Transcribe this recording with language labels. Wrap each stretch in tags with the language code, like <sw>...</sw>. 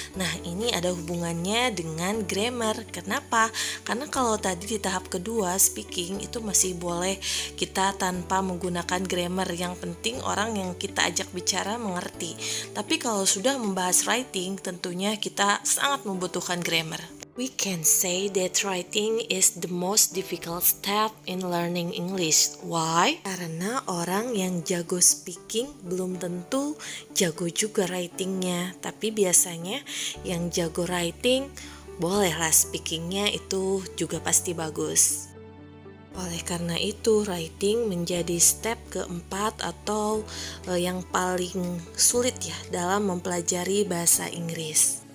<id>Nah, ini ada hubungannya dengan grammar. Kenapa? Karena kalau tadi di tahap kedua speaking itu masih boleh kita tanpa menggunakan grammar. Yang penting orang yang kita ajak bicara mengerti. Tapi kalau sudah membahas writing, tentunya kita sangat membutuhkan grammar.</id> <en>We can say that writing is the most difficult step in learning English. Why?</en> <id>Karena orang yang jago speaking belum tentu jago juga writingnya. Tapi biasanya yang jago writing bolehlah speakingnya itu juga pasti bagus. Oleh karena itu, writing menjadi step keempat atau yang paling sulit ya dalam mempelajari bahasa Inggris.</id>